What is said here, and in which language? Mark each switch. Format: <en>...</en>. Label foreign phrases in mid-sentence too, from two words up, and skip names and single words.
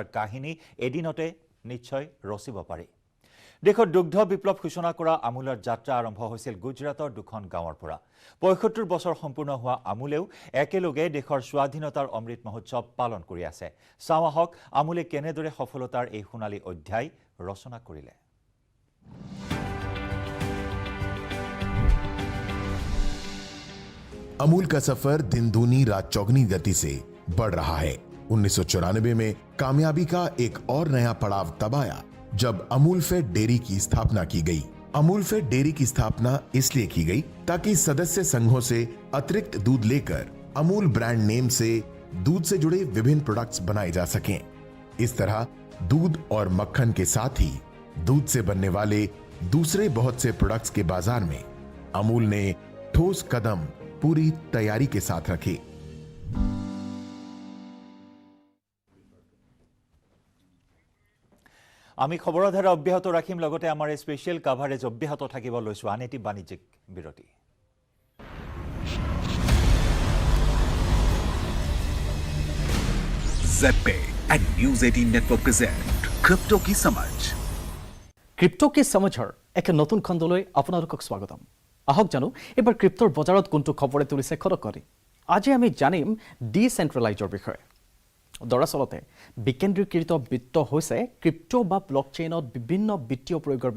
<as>কাহিনী এদিনতে নিশ্চয় ৰচিব পাৰি দেশৰ দুগ্ধ বিপ্লৱ সূচনা কৰা আমুলৰ যাত্ৰা আৰম্ভ হৈছিল গুজৰাটৰ দুখন গাঁৱৰ পৰা ৭৫ বছৰ সম্পূৰ্ণ হোৱা আমুলেও একেলগে দেশৰ স্বাধীনতাৰ অমৃত মহোৎসৱ পালন কৰি আছে চাওঁক আমুলে কেনেদৰে সফলতাৰ এই সোণালী অধ্যায় ৰচনা কৰিলে</as> <hi>अमूल का सफर दिन दूनी रात चौगनी गति से बढ़ रहा है 1994 में कामयाबी का एक और नया पड़ाव तब आया जब अमूल फेड डेयरी की स्थापना की गई अमूल फेड डेयरी की स्थापना इसलिए की गई ताकि सदस्य संघों से अतिरिक्त दूध लेकर अमूल</hi> <en>brand name</en> <hi>से दूध से जुड़े विभिन्न प्रोडक्ट्स बनाए जा सकें इस तरह दूध और मक्खन के साथ ही दूध से बनने वाले दूसरे बहुत से प्रोडक्ट्स के बाजार में अमूल ने ठोस कदम पूरी तैयारी के साथ रखे</hi> <as>আমি খবৰৰ ধাৰা অব্যাহত ৰাখিম লগতে আমাৰ</as> <en>special coverage</en> <as>অব্যাহত থাকিব লৈছো আন এটি বাণিজ্যিক বিৰতি</as> <en>ZPay and News 18 Network present Crypto की समझ</en> <as>ক্ৰিপ্টো কি সমঝৰ এক নতুন খণ্ডলৈ আপোনালোকক স্বাগতম আহক জানো এবাৰ ক্ৰিপ্টোৰ বজাৰত কোনটো খবৰে তুলিছে খৰকৰি আজি আমি জানিম ডিসেন্ট্ৰেলাইজৰ বিষয়ে দৰাচলতে বিকেন্দ্ৰীকৃত বিত্ত হৈছে ক্ৰিপ্টো বা ব্লকচেইনত বিভিন্ন বিত্তীয় প্ৰয়োগৰ</as>